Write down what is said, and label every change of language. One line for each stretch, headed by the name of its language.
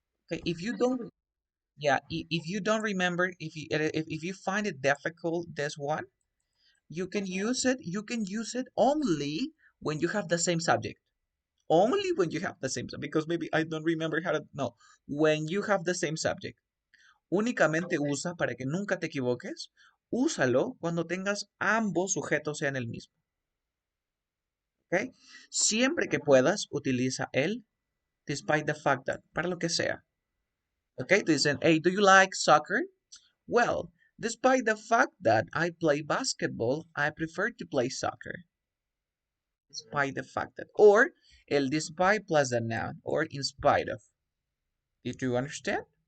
English: Okay, if you don't, yeah, if you don't remember, if you find it difficult, this one, you can use it only when you have the same subject. Only when you have the same subject, because maybe I don't remember how to, no, when you have the same subject.
Spanish: Únicamente usa para que nunca te equivoques. Úsalo cuando tengas ambos sujetos sean el mismo. ¿Ok? Siempre que puedas, utiliza el
English: despite the fact that,
Spanish: para lo que sea. ¿Ok?
English: Dicen, hey, do you like soccer? Well, despite the fact that I play basketball, I prefer to play soccer. Despite the fact that. Or, el despite plus the noun, or in spite of. Did you understand?